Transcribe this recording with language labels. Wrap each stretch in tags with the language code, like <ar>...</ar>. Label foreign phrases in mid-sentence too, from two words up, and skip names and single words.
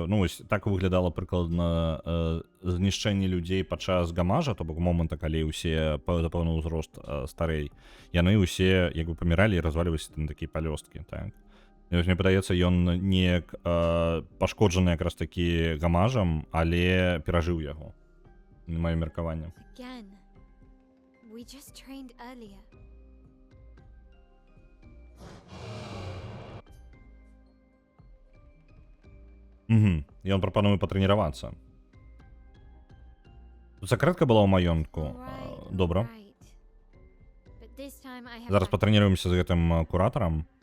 <be>Ну, вось так выглядала прыкладна знішчэнне людзей падчас гамажа, то бок моманта, калі ўсе за пэўны ўзрост старэй. Яны ўсе як бы паміралі і разваліваліся на такія пялёсткі, так? І вось мне падаецца, ён неяк пашкоджаны якраз такі гамажам, але перажыў яго. Маё меркаванне.</be> <en>We just trained earlier.</en> <be>І ён прапануе патрэніравацца. Тут сакрэтка была ў маёнтку. Добра. Зараз патрэніруемся з гэтым куратарам.</be>